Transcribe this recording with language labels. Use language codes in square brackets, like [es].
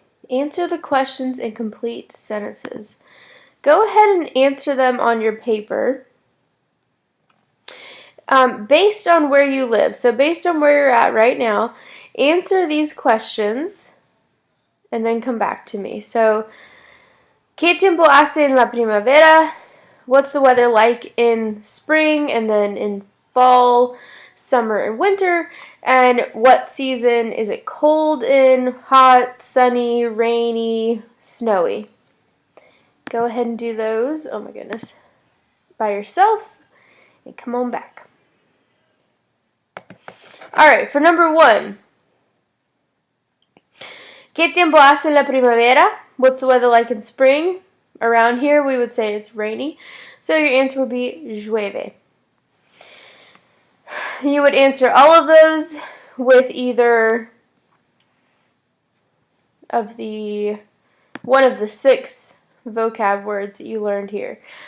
[en] Answer the questions in complete sentences. Go ahead and answer them on your paper. Based on where you live, so based on where you're at right now, answer these questions and then come back to me. [es] So, ¿Qué tiempo hace en la primavera? [en] What's the weather like in spring and then in fall, summer, and winter? And what season is it cold in? Hot, sunny, rainy, snowy? Go ahead and do those, oh my goodness, by yourself and come on back. Alright, for number 1, [es] ¿Qué tiempo hace en la primavera? [en] What's the weather like in spring? Around here we would say it's rainy. So your answer would be llueve. You would answer all of those with either of one of the 6 vocab words that you learned here.